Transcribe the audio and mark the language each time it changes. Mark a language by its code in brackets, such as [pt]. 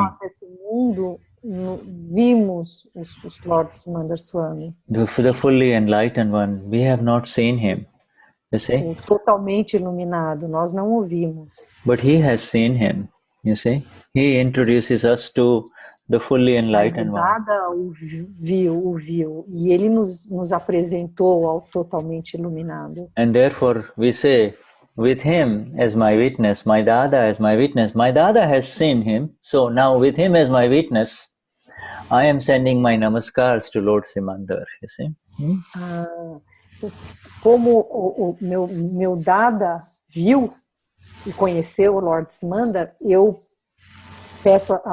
[pt] Nós nesse mundo vimos os Lord Simandar Swami. [en] The fully enlightened one, we have not seen him. You see? [pt] Totalmente iluminado, nós não o vimos. [en] But he has seen him. You see? He introduces us to the fully enlightened one. [pt] Nada o viu, e ele nos apresentou ao totalmente iluminado. [en] And therefore we say, with him as my witness, my Dada as my witness, my Dada has seen him, so now with him as my witness, I am sending my namaskars to Lord Simandar, you see? [pt] Como o meu Dada viu e conheceu o Lord Simandar, eu peço